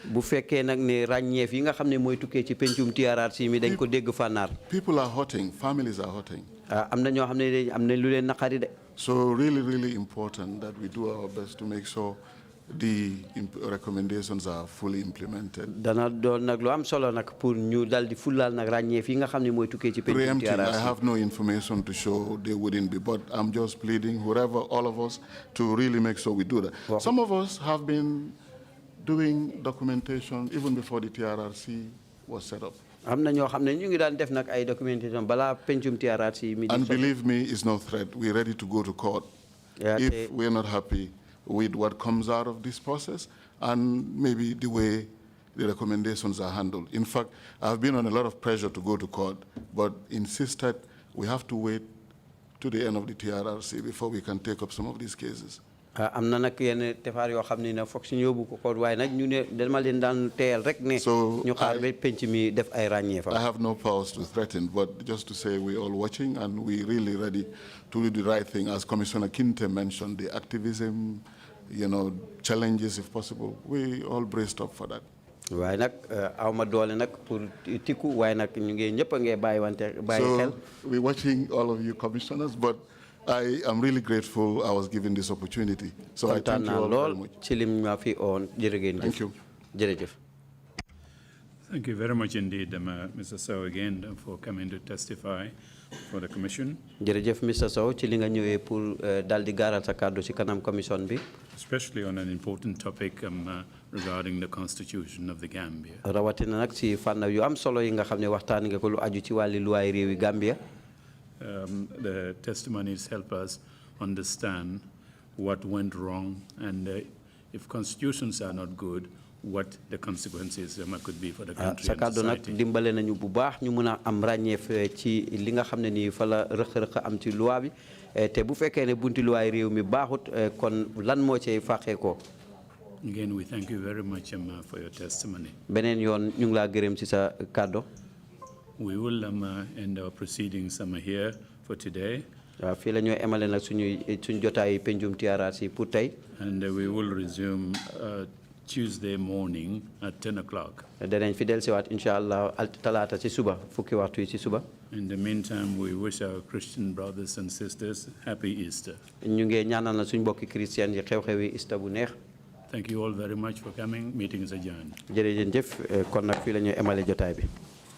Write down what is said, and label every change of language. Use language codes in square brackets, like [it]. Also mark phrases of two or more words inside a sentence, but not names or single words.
[en] People are hurting, families are hurting. So really, really important that we do our best to make sure the recommendations are fully implemented. [wo] Dana doon nag lu am solo nag pour ñu dal di fulal nag ràññee fi nga xam ne mooy tukkee ci pencum [en] Preempting, I TRRC. have no information to show they wouldn't be, but I'm just pleading whoever, all of us, to really make sure we do that. Some of us have been doing documentation even before the TRRC was set up. [wo] am na ñoo xam ne ñu ngi daan def nag ay documentation balaa pencum TRRC mi. [en] And believe me, it's no threat. We're ready to go to court if we're not happy with what comes out of this process and maybe the way the recommendations are handled. In fact, I've been on a lot of pressure to go to court, but insisted we have to wait to the end of the TRRC before we can take up some of these cases. [wo] am na nag yenn tefaar yoo xam ne foog suñu yóbbu ko koot waaye nag ñu ne dama leen daan teyal rek ne ñu xaar ba penc mi def ay ràññee fa. [en] I have no powers to threaten, but just to say we're all watching and we're really ready to do the right thing. As Commissioner Kinte mentioned, the activism, challenges if possible, we all braced up for that. [wo] waaye nag awma doole nag pour tikku waaye nag ñu ngi ñëpp a ngi bàyyi xel. [en] So we're watching all of you commissioners, but I am really grateful I was given this opportunity. So I thank you all very much. Thank you. Thank you very much indeed, Mr. Sow, again, for coming to testify for the Commission. Mr. [wo] Sow, ci li nga ñëwee pour dal di gaaral sa kàddu ci kanam commission bi. [en] Especially on an important topic regarding the Constitution of the Gambia. [wo] Rawatina nag ci fànn yu am solo yi nga xam ne waxtaan nga ko lu aju ci wàlli luwaay réewi Gambia. [en] The testimonies help us understand what went wrong and if constitutions are not good, what the consequences could be for the country and society. [wo] Nag dimbale nañu bu baax ñu mën a am ràññeef ci li nga xam ne nii fa la rëq-rëq am ci loi bi te bu fekkee ne bunti luwaay réew mi baaxut kon lan moo cay fàqee ko. [en] Again, we thank you very much for your testimony. [wo] beneen yoon ñu ngi laa gërëm ci sa kàddu. [en] We will end our proceedings here for today. [wo] fii la ñoo emale nag suñ jotaay pencum TRRC pour tey. [en] And we will resume Tuesday morning at 10 o'clock. [wo] danañ fi dellusiwaat [ar] إن شاء الله [wo] talaata ci suba fukki waxtu yi ci suba. [en] In the meantime, we wish our Christian brothers and sisters happy Easter. [wo] ñu ngi ñaanal na suñ mbokki Christian yi xew-xewi Easter bu neex. [en] Thank you all very much for coming. Meeting is adjourned. [wo] jërëjëf kon nag fii la ñoo emale jotaay bi.